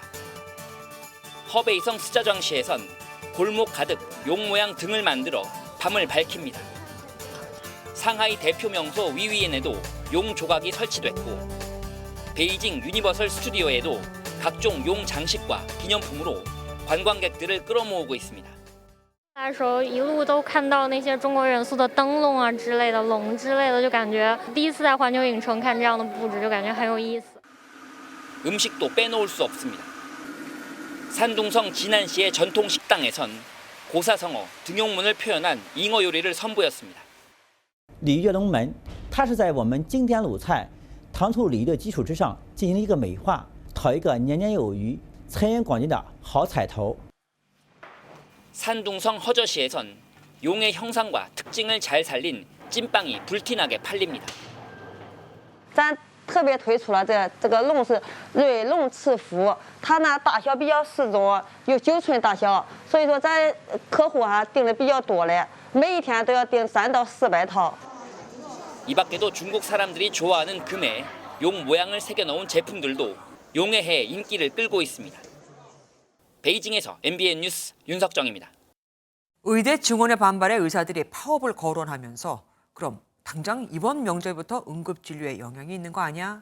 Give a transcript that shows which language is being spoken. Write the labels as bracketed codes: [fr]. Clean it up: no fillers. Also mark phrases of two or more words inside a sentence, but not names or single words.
[ko] 허베이성 스자정시에선 골목 가득 용 모양 등을 만들어 밤을 밝힙니다. 상하이 대표 명소 위위엔에도 용 조각이 설치됐고 베이징 유니버설 스튜디오에도 각종 용 장식과 기념품으로 관광객들을 끌어모으고 있습니다. [zh] 来的时候一路都看到那些中国元素的灯笼啊之类的龙之类的，就感觉第一次在环球影城看这样的布置，就感觉很有意思。 [ko] 음식도 빼놓을 수 없습니다. 산둥성 진안시의 전통 식당에선 고사성어, 등용문을 표현한 잉어 요리를 선보였습니다. [zh] 鲤鱼跃龙门，它是在我们经典鲁菜糖醋鲤鱼的基础之上进行了一个美化，讨一个年年有余、财源广进的好彩头。 [ko] 산둥성 허저시에선 용의 형상과 특징을 잘 살린 찐빵이 불티나게 팔립니다. 3、 [zh] 特别推出了这个龙是瑞龙赐福，它呢大小比较适中，有9寸大小，所以说咱客户订的比较多嘞，每一天都要订3到400套。 [ko] 이 밖에도 중국 사람들이 좋아하는 금에 용 모양을 새겨놓은 제품들도 용의 해 인기를 끌고 있습니다. 베이징에서 MBN 뉴스 윤석정입니다. 의대 증원의 반발에 의사들이 파업을 거론하면서 그럼 당장 이번 명절부터 응급진료에 영향이 있는 거 아니야?